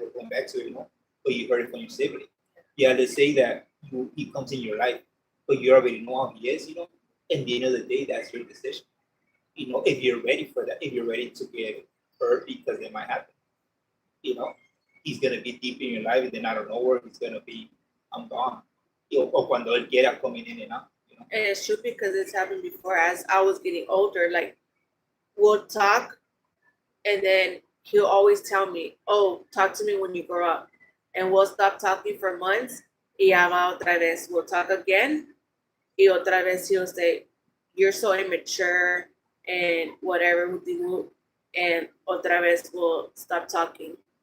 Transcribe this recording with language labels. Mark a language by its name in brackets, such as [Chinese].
[English] We're going back to it, but you heard it from your sibling. Yeah, they say that he comes in your life, but you already know how he is, and the end of the day, that's your decision. If you're ready for that, if you're ready to get hurt, because it might happen, he's gonna be deep in your life, and then out of nowhere, he's gonna be, I'm gone. [Spanish] O cuando él quiera [English] coming in and out. And it's true because it's happened before. As I was getting older, like, we'll talk, and then he'll always tell me, "Oh, talk to me when you grow up," and we'll stop talking for months. [Spanish] Y ya va otra vez. [English] We'll talk again, [Spanish] y otra vez [English] he'll say, "You're so immature," and whatever, and [Spanish] otra vez [English] we'll stop talking.